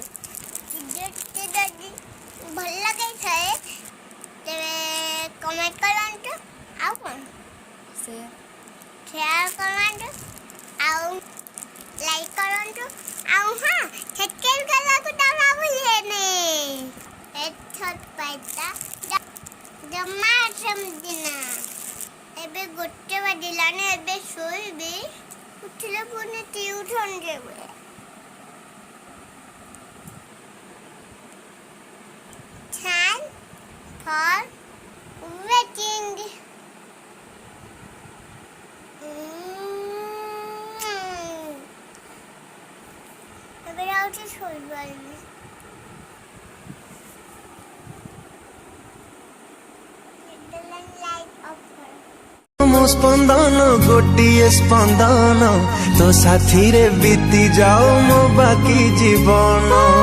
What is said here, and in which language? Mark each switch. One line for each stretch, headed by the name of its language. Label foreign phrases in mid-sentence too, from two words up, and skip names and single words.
Odia: ଭିଡ଼ିଓଟି ଯଦି ଭଲ ଲାଗିଥାଏ ତେବେ କମେଣ୍ଟ କରନ୍ତୁ, ଆଉ କ'ଣ ସେୟାର କରନ୍ତୁ, ଆଉ ଲାଇକ୍ କରନ୍ତୁ, ଆଉ ହଁ ସବସ୍କ୍ରାଇବ୍ କରିବାକୁ ଜମା ଭୁଲିବେନି। ଜମା ସେମିତି ନା। ଏବେ 1 ବାଜିଲାଣି, ଏବେ ଶୋଇବି, ଉଠିଲେ ପୁଣି ଟିଉସନ୍ ଯିବି।
English: Time for waiting.
Odia: ଏବେ ଯାଉଛି ଶୋଇପାରିବି। ମୋ ସ୍ପନ୍ଦନ ଗୋଟିଏ ସ୍ପନ୍ଦନ, ତୋ ସାଥିରେ ବିତି ଯାଉ ମୋ ବାକି ଜୀବନ।